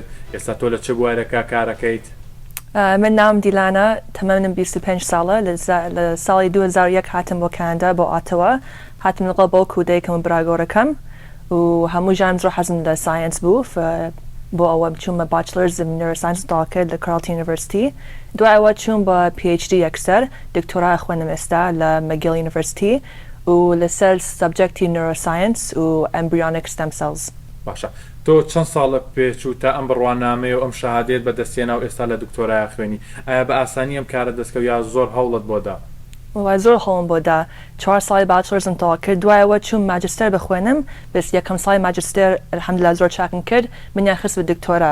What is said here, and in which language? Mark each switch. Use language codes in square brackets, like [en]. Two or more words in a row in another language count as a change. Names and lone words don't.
[ckb] ئێستا تۆ لە چ بوارەکە کارەکەیت؟ من ناوم دیلانە، تەمەنم 25 ساڵە. لە ساڵی 2001 هاتم بۆ کانادا بۆ ئاتەوە، هاتم لەگەڵ بۆ کودەیەکم و براگۆرەکەم و هەموو ژیانم زۆر حەزم لە ساینس بوو، بۆ ئەوە بچوومە باشلرز [en] in neuroscience [ckb] داکرد لە Carleton University. دوای ئەوە چووم بە PhD یەکسەر، دکتۆرا خوێنم ئێستا لە McGill University و لەسەر سبجەکتی neuroscience و [en] embryonic stem cells. [ckb] باشە. تۆ چەند ساڵە پێچوو تا ئەم بڕوانامەیە و ئەم شەهادەت بەدەستێنا و ئێستا لە دکتۆرای خوێنی؟ ئایا بە ئاسانی ئەم کارە دەستکەوت یا زۆر هەوڵت بۆدا؟ زۆر هەوڵم بۆدا. 4 ساڵی باشلرزم تەواو کرد، دوایەوە چووم ماجستێر بخوێنم، بەس یەکەم ساڵی ماجستێر الحەمدوللا زۆر چاکم کرد، منیان خست بە دکتۆرا.